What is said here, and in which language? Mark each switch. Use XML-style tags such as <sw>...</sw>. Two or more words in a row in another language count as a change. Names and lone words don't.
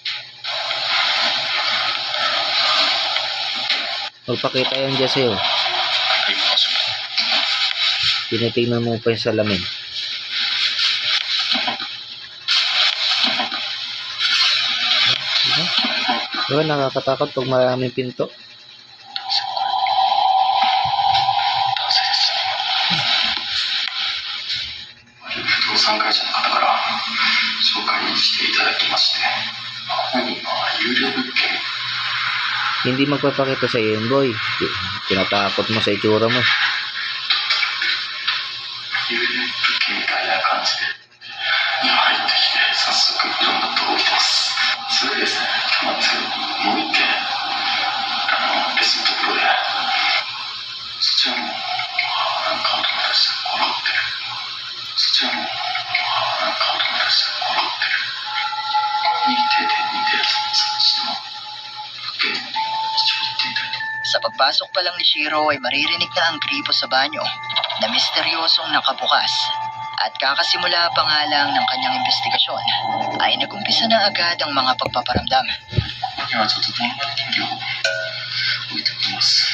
<tl>Magpakita yan dyan sa'yo. Tinitingnan mo pa yung salamin. Diba nakakatakot pag maraming pinto?</tl> <ja>不動産会社の方から紹介していただきまして、本人は有料物件</ja> <tl>Hindi magpapakita sa iyo yun, boy. Tinatakot mo sa itsura mo.</tl> <ja>幽霊物件みたいな感じで今入ってきて早速いろんなとこ来てます。それでですね、今日なんですけどもう一軒別のところでそちらもなんかお友達が転がってる。そちらもなんかお友達が転がってる。似てて似てる。そっちの物件に一応行ってみたいと。</ja> <tl>Sa pagpasok pa lang ni Shiro ay maririnig na ang gripo sa banyo na misteryosong nakabukas. At kakasimula pa nga lang ng kanyang investigasyon ay nagumpisa na agad ang mga pagpaparamdam.</tl> <ja>ここにはちょっとどんまり人形を置いておきます。</ja>